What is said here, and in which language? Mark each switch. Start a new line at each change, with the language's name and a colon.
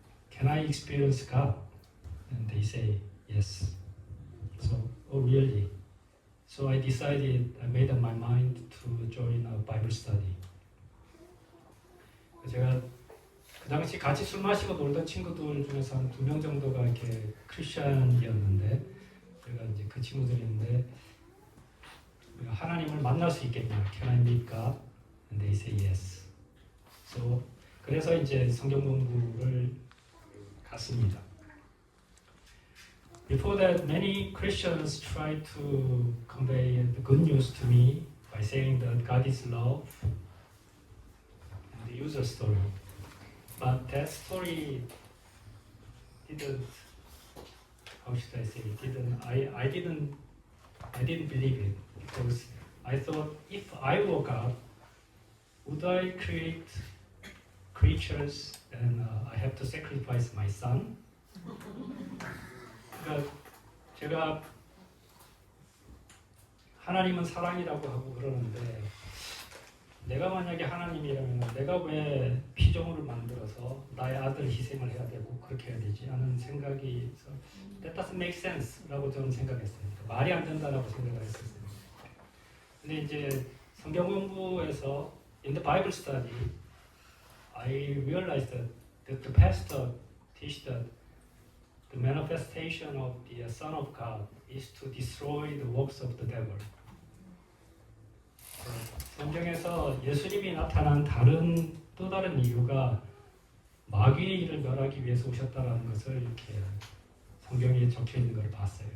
English: can I experience God? And they say yes. So, oh really? So I made up my mind to join a Bible study.
Korean: 제가 그 당시 같이 술 마시고 놀던 친구들 중에서 한 2명 정도가 이렇게 크리스천이었는데, 제가 이제 그 친구들인데, 하나님을 만날 수 있겠냐?
English: Can I meet God? And they say yes.
Korean: So 그래서 이제 성경 공부를 갔습니다.
English: Before that, many Christians tried to convey the good news to me by saying that God is love and the user story. But that story didn't, how should I say, I didn't believe it, because I thought, if I were God, would I create creatures and I have to sacrifice my son?
Korean: 그러니까 제가 하나님은 사랑이라고 하고 그러는데, 내가 만약에 하나님이라면 내가 왜 피조물을 만들어서 나의 아들 희생을 해야 되고 그렇게 해야 되지 하는 생각이 있어.
English: That doesn't make sense
Korean: 라고 저는 생각했습니다. 말이 안 된다라고 생각을 했었습니다. 근데 이제 성경 공부에서
English: in the Bible study, I realized that the pastor teach that the manifestation of the Son of God is to destroy the works of the devil.
Korean: 성경에서 예수님이 나타난 또 다른 이유가 마귀의 일을 멸하기 위해서 오셨다는 것을 이렇게 성경에 적혀 있는 걸 봤어요.